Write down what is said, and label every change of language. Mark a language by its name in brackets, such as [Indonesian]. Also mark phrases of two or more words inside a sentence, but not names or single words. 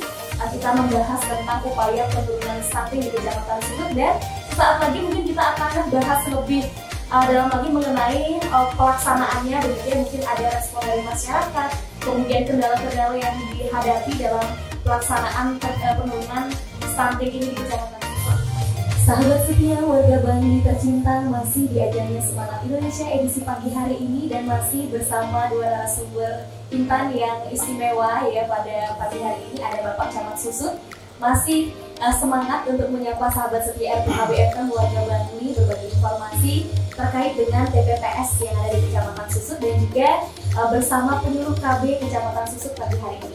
[Indonesian] Kita membahas tentang upaya penurunan stunting di Kecamatan Susut, dan saat lagi mungkin kita akan bahas lebih dalam lagi mengenai pelaksanaannya, begitu ya. Mungkin ada respon dari masyarakat, kemudian kendala-kendala yang dihadapi dalam pelaksanaan penurunan stunting ini di Kecamatan Susut. Sahabat setia warga Bangli tercinta, masih di ajarnya Semangat Indonesia edisi pagi hari ini, dan masih bersama dua narasumber intan yang istimewa ya pada pagi hari ini. Ada Bapak Camat Susut, masih semangat untuk menyapa sahabat setia RPKB FM warga Bangli, berbagi informasi terkait dengan TPPS yang ada di Kecamatan Susut, dan juga bersama penyuluh KB Kecamatan Susut pagi hari ini.